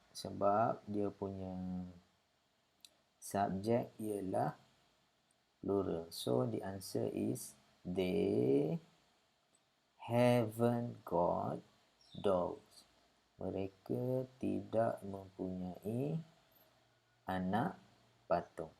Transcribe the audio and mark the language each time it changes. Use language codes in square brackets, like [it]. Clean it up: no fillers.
[ms] Sebab dia punya subjek ialah plural. [en] So the answer is they haven't got dolls. [ms] Mereka tidak mempunyai anak patung.